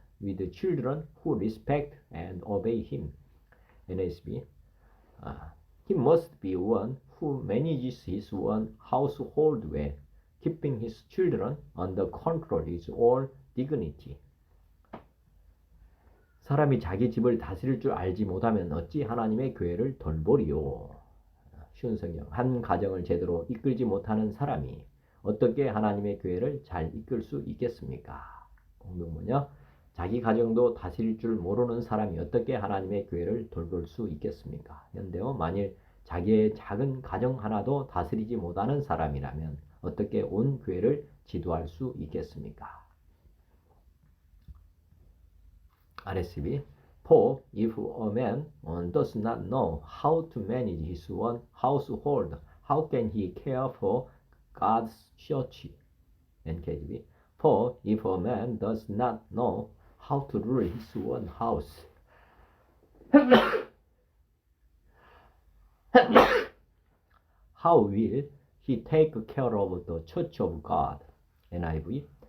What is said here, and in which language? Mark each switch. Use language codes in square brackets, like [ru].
[en] with children who respect and obey him. NSB. He must be one who manages his own household well. Keeping his children under control is all dignity. [ko] 사람이 자기 집을 다스릴 줄 알지 못하면 어찌 하나님의 교회를 돌보리요. 쉬운 성경. 한 가정을 제대로 이끌지 못하는 사람이 어떻게 하나님의 교회를 잘 이끌 수 있겠습니까? 공동문요. 자기 가정도 다스릴 줄 모르는 사람이 어떻게 하나님의 교회를 돌볼 수 있겠습니까? 현대어. 만일 자기의 작은 가정 하나도 다스리지 못하는 사람이라면 어떻게 온 교회를 지도할 수 있겠습니까? [en] RSB. For if a man does not know how to manage his own household, how can he care for God's church? NKJV. For if a man does not know how to rule his own house, how will he take care of the church of God? NIV.